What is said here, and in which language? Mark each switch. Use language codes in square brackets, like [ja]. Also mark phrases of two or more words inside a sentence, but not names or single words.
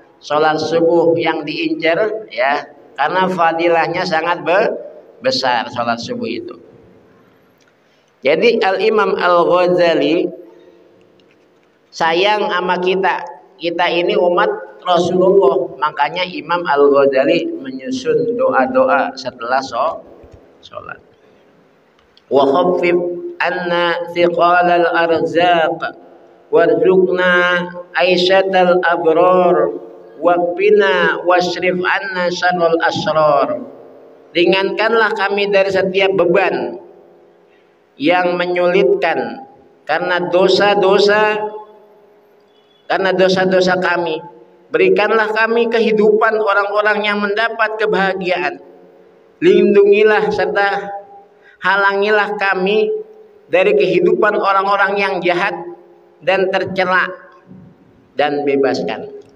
[id] Sholat subuh yang diincar ya, karena fadilahnya sangat besar sholat subuh itu. Jadi Al-Imam Al-Ghazali sayang sama kita ini umat Rasulullah, makanya Imam Al-Ghazali menyusun doa-doa setelah sholat. [ar] وخفف عنا ثقل الأرزاق وارزقنا عيشة الأبرار واكفنا واصرف عنا شر الأشرار. [id] Ringankanlah kami dari setiap beban yang menyulitkan karena dosa-dosa kami. Berikanlah kami kehidupan orang-orang yang mendapat kebahagiaan. Lindungilah serta halangilah kami dari kehidupan orang-orang yang jahat dan tercela, dan bebaskan.